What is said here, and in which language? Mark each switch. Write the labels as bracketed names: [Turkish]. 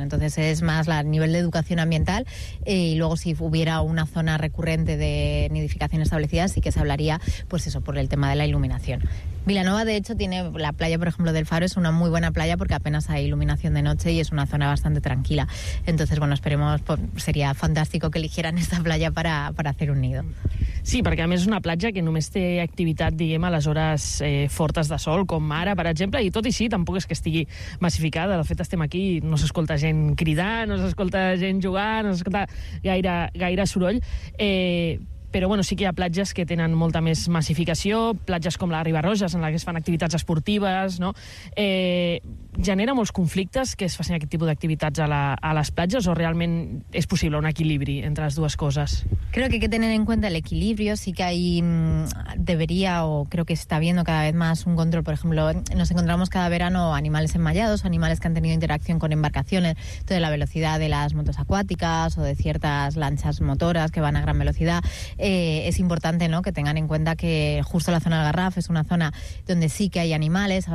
[Spanish] Entonces es más a nivel de educación ambiental y luego si hubiera una zona recurrente de nidificación establecida sí que se hablaría, pues eso, por el tema de la iluminación. Vilanova, de hecho, tiene la playa, por ejemplo, del Faro, es una muy buena playa porque apenas hay iluminación de noche y es una zona bastante tranquila. Entonces, bueno, esperemos, sería fantástico que eligieran esta playa para hacer un nido. [Catalan] Sí, perquè a més és una platja que només té activitat, diguem, a les hores fortes de sol, com ara, per exemple, i tot i així tampoc és que estigui massificada. De fet, estem aquí i no s'escolta gent cridar, no s'escolta gent jugar, no s'escolta gaire soroll. però bueno, sí que hi ha platges que tenen molta més massificació, platges com la Ribarroges, en la que es fan activitats esportives, no? Genera molts conflictes que es facin aquest tipus d'activitats a les platges, o realment és possible un equilibri entre les dues coses? [Spanish] Creo que hay que tener en cuenta el equilibrio, sí que hay, debería, o creo que está viendo cada vez más un control. Por ejemplo, nos encontramos cada verano animales enmayados, animales que han tenido interacción con embarcaciones, entonces la velocidad de las motos acuáticas o de ciertas lanchas motoras que van a gran velocidad, es importante, ¿no?, que tengan en cuenta que justo la zona del Garraf es una zona donde sí que hay animales.